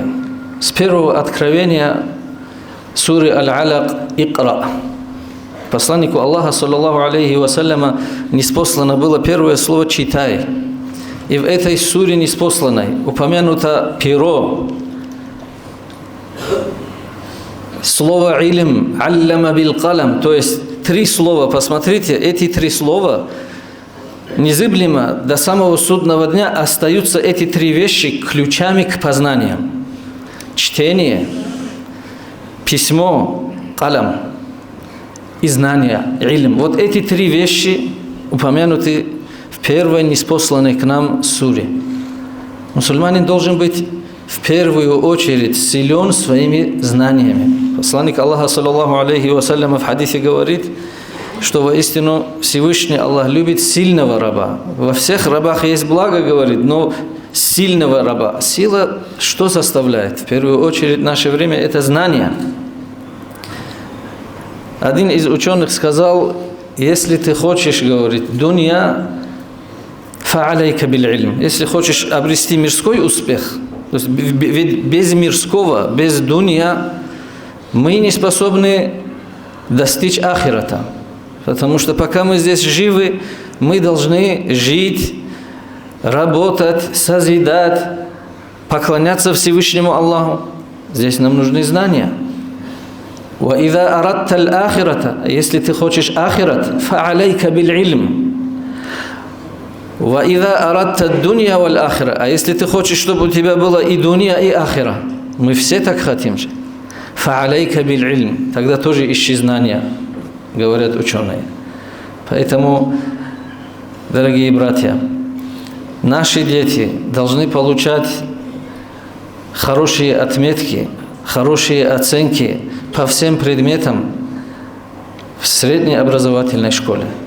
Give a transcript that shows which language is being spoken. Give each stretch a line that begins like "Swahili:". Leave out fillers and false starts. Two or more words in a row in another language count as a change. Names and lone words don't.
Russian: С первого откровения суры Аль-Алак «Икра». Посланнику Аллаха,
Arabic: صلى الله عليه وسلم,
Russian: ниспослано было первое слово «читай». И в этой суре ниспосланной упомянуто перо. Слово «илм»
Arabic: «علم بالقلم»,
Russian: то есть 3 слова. Посмотрите, эти 3 слова незыблемо до самого судного дня остаются эти 3 вещи ключами к познаниям. Чтение, письмо, калам и знания, илм. Вот эти 3 вещи упомянуты в первой ниспосланной к нам суре. Мусульманин должен быть в первую очередь силен своими знаниями. Посланник Аллаха,
Arabic: صلى الله عليه وسلم,
Russian: в хадисе говорит, что воистину Всевышний Аллах любит сильного раба. Во всех рабах есть благо, говорит, но сильного раба. Сила что составляет? В первую очередь в наше время это знание. Один из ученых сказал, если ты хочешь, говорит,
Arabic: الدنيا فعليك بالعلم.
Russian: Если хочешь обрести мирской успех, то есть без мирского, без дунья, мы не способны достичь ахирата. Потому что пока мы здесь живы, мы должны жить, работать, созидать, поклоняться Всевышнему Аллаху. Здесь нам нужны знания.
Arabic: وَإِذَا أَرَدْتَ الْآخِرَةَ.
Russian: Если ты хочешь ахират,
Arabic: فَعَلَيْكَ بِالْعِلْمِ. وَإِذَا أَرَدْتَ الدُّنْيَا وَالْآخِرَةَ.
Russian: А если ты хочешь, чтобы у тебя было и дунья, и ахира, мы все так хотим же.
Arabic: فَعَلَيْكَ بِالْعِلْمِ.
Russian: Тогда тоже ищи знания, говорят ученые. Поэтому, дорогие братья, наши дети должны получать хорошие отметки, хорошие оценки по всем предметам в средней образовательной школе.